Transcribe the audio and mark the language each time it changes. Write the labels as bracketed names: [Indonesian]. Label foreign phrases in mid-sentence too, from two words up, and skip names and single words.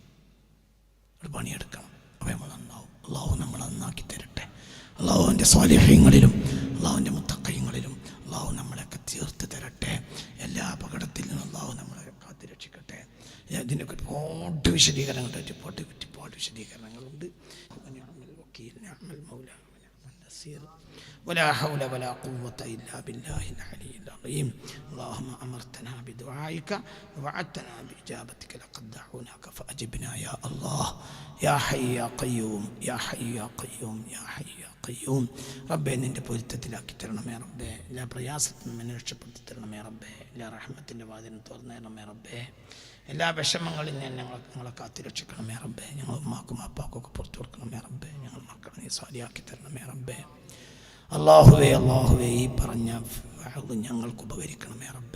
[Malayalam] ഒരു പണിയെടുക്കണം. അപ്പോൾ നമ്മൾ നന്നാവും. അള്ളാഹു നമ്മൾ നന്നാക്കി തരട്ടെ. അള്ളാഹുവിൻ്റെ സ്വാലിഹ്യങ്ങളിലും അള്ളാഹുവിൻ്റെ മുത്തഖീങ്ങളിലും അള്ളാഹു നമ്മളെയൊക്കെ തീർത്ത് തരട്ടെ. എല്ലാ അപകടത്തിൽ നിന്നും അള്ളാഹു നമ്മളെ കാത്തു രക്ഷിക്കട്ടെ. ഇതിനൊക്കെ ഒരുപാട് വിശദീകരണങ്ങളുണ്ട്, ഒരുപാട് വിശദീകരണങ്ങളുണ്ട്. [Arabic] ولا حول ولا قوة إلا بالله العلي العظيم. اللهم أمرتنا بدعائك ووعدتنا بإجابتك لقد دعوناك فأجبنا يا الله يا حي يا قيوم يا حي يا قيوم يا حي يا قيوم. [Malayalam] റബ്ബേ നിൻ്റെ പൊരുത്തത്തിലാക്കി തരണമേ റബ്ബേ. എല്ലാ പ്രയാസത്തിൽ നിന്നും രക്ഷപ്പെടുത്തി തരണമേ റബ്ബേ. എല്ലാ റഹ്മത്തിൻ്റെ വാതിലും തുറന്നു തരണമേ റബ്ബേ. എല്ലാ വിഷമങ്ങളിൽ നിന്ന് ഞങ്ങളെ കാത്തു രക്ഷിക്കണമേ റബ്ബേ. ഞങ്ങൾ ഉമ്മാക്കും അപ്പാക്കും ഒക്കെ പുറത്തു കൊടുക്കണമേ റബ്ബേ. ഞങ്ങൾ മക്കളെ നീ സ്വാലിയാക്കി തരണമേ റബ്ബേ. അള്ളാഹുവേ ഈ പറഞ്ഞ ഞങ്ങൾക്ക് ഉപകരിക്കണമേ റബ്ബേ.